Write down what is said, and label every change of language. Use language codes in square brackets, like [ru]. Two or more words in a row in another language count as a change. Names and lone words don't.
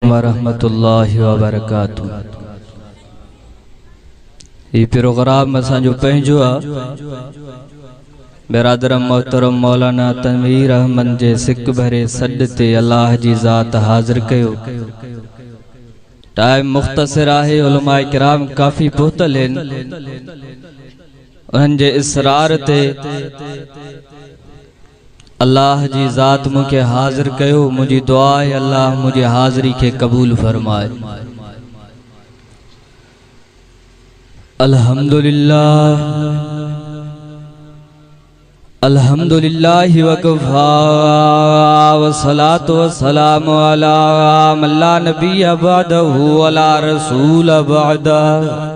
[ar] ورحمة الله وبركاته. [sd] ये प्रोग्राम असांजो पंहिंजो आहे। बिरादर मोहतरम मौलाना तनवीर अहमद जे सिक भरे सॾ ते अल्लाह जी ज़ात हाज़िर कयो। टाइम मुख्तसर आहे, उलमाए किराम काफ़ी पहुतल आहिनि। उन्हनि जे इसरार ते अल्लाह जी ज़ात मूंखे हाज़िर कयो। [ur] مجھی دعا ہے اللہ مجھے حاضری کے قبول فرمائے. [ar] الحمد لله الحمد لله وكفى والصلاة والسلام على من لا نبي بعده ولا رسول بعده